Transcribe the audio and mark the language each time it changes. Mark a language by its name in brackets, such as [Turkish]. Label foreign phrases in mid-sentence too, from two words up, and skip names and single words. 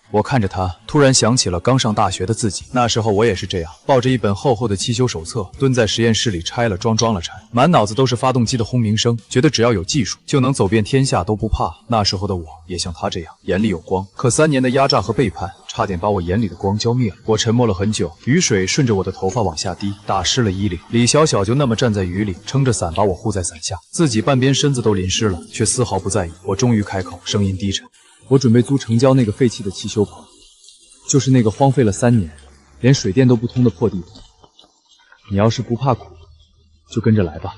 [Chinese] 我看着他，突然想起了剛上大學的自己，那时候我也是这樣，抱着一本厚厚的汽修手冊，蹲在實驗室裡拆了裝，裝了拆，滿腦子都是發動機的轟鳴聲，覺得只要有技術就能走遍天下都不怕。那時候的我也像他這樣，眼裡有光，可3年的壓榨和背叛，差點把我眼裡的光澆滅了。我沉默了很久，雨水順着我的頭髮往下滴，打濕了衣領。李小小就那麼站在雨裡，撐着傘把我護在傘下，自己半邊身子都淋濕了，卻絲毫不在意。我終於開口，聲音低沉：“我準備租城郊那個廢棄的汽修棚，就是那個荒廢了3年，連水電都不通的破地方。你要是不怕苦，就跟着來吧。”